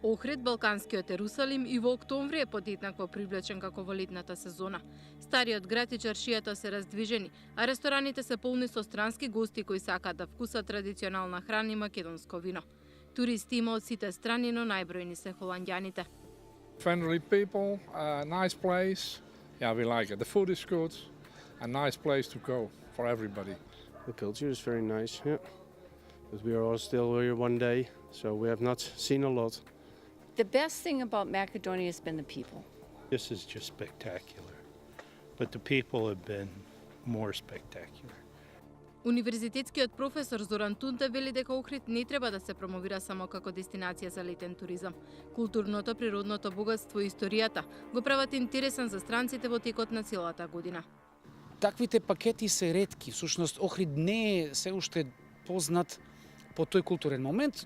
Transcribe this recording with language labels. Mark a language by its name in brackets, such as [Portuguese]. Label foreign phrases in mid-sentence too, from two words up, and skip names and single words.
[Macedonian] Охрид, балканскиот Ерусалим и во октомври е подеднакво привлечен како во летната сезона. Стариот град и чаршијата се раздвижени, а рестораните се полни со странски гости кои сакаат да вкусат традиционална храна и македонско вино. Туристи има од сите страни, но најбројни се холандјаните. [English] Friendly people, nice place. Yeah, we like it. The food is good. A nice place to go for everybody. The culture is very nice, yeah. But we are all still here one day, so we have not seen a lot. The best thing about Macedonia has been the people. This is just spectacular. But the people have been more spectacular. [Macedonian] Универзитетскиот професор Зоран Тунте вели дека Охрид не треба да се промовира само како дестинација за летен туризам. Културното, природното богатство и историјата го прават интересен за странците во текот на целата година. Таквите пакети се ретки. Всушност Охрид не е се уште познат по тој културен момент.